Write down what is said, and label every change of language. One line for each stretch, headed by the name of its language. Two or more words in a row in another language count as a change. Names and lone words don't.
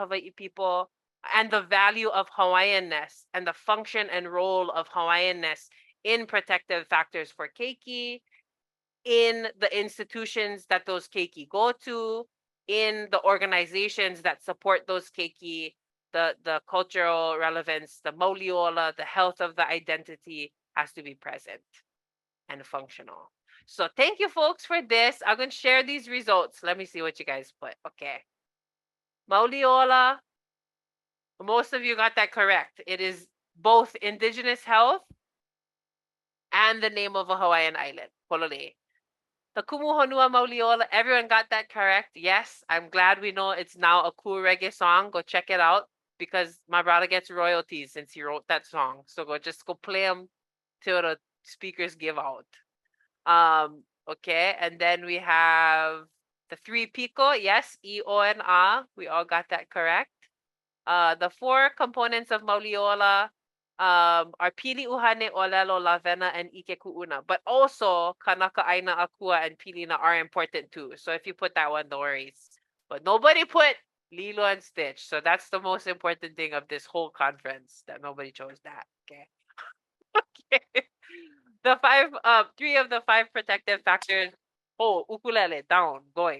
English: Hawaiʻi people, and the value of Hawaiianness and the function and role of Hawaiianness in protective factors for keiki, in the institutions that those keiki go to, in the organizations that support those keiki, the cultural relevance, the
Hawaiian: Mauli Ola,
English: the health of the identity has to be present and functional. So thank you, folks, for this. I'm going to share these results. Let me see what you guys put.
Hawaiian: Okay. Mauli Ola,
English: most of you got that correct. It is both indigenous health and the name of a Hawaiian island, Pololei. The Kumu Honua Mauli Ola, everyone got that correct. Yes, I'm glad we know it's now a cool reggae song. Go check it out because my brother gets royalties since he wrote that song. So go play them till the speakers give out. Okay, and then we have the 3 piko. Yes, I, O, and A. We all got that correct. The 4 components of Mauli Ola, are
Hawaiian: pili uhane, olelo, lavena, and ike kuuna.
English: But also, kanaka,
Hawaiian: ʻāina, akua,
English: and pilina are important too. So if you put that one, no worries. But nobody put lilo and stitch. So that's the most important thing of this whole conference, that nobody chose that. Okay. Okay. The three of the five protective factors. Oh, ukulele, down, going.